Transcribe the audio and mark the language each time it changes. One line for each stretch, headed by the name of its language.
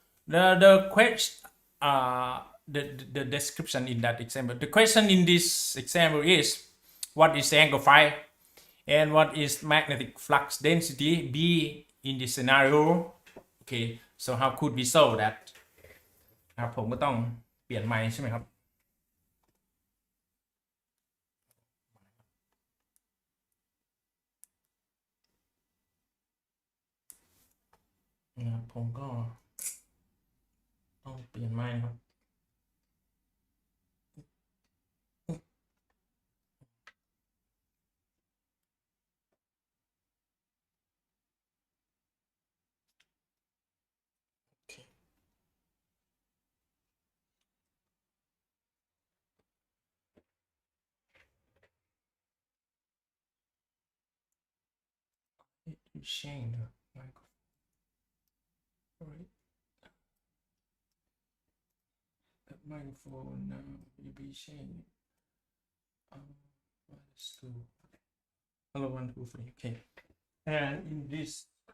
English: The question the description in that example. The question in this example is, what is angle phi and what is magnetic flux density B in this scenario? Okay, so how could we solve that?
Thai: ครับผมก็ต้องเปลี่ยนไมค์ใช่ไหมครับ นะครับผมก็ต้องเปลี่ยนไมค์ครับ You change the microphone.
English: Right. The microphone now will be changed. Let's do. Hello, 1, 2, 3. Okay. And in this